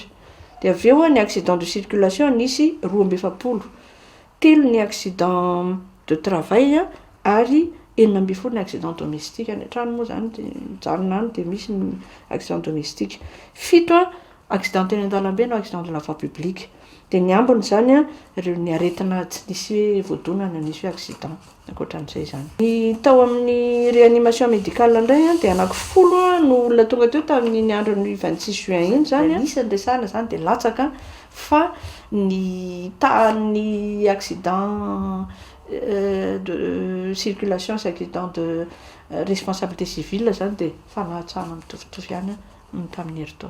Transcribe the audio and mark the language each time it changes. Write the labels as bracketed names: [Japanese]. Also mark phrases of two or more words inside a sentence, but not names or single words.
[Malagasy] Dia avy eo ny [French] accident de circulation [Malagasy] nisy 12. Telo ny [French] accident de travail [Malagasy] ary 9 ny [French] accident domestique [Malagasy] any an-trano moa zany mijanona any dia misy ny [French] accident domestique. [Malagasy] 7 accident teny an-dalambe no [French] accident de la voie publique. [Malagasy] Dia ny ambiny zany ireo ny aretina tsy nisy voadonana nisy accident ankoatran'izay zany. Ny tao amin'ny [French] réanimation médicale [Malagasy] indray dia 10 no olona tonga teo tamin'ny andron'ny 26 juin iny zany. Nisy resahana zany dia latsaka fa ny tahan'ny [French] accident de circulation [Malagasy] sy [French] accident de responsabilité civile [Malagasy] zany dia fanahtsahana mitovitovy ihany tamin'ny herintaona.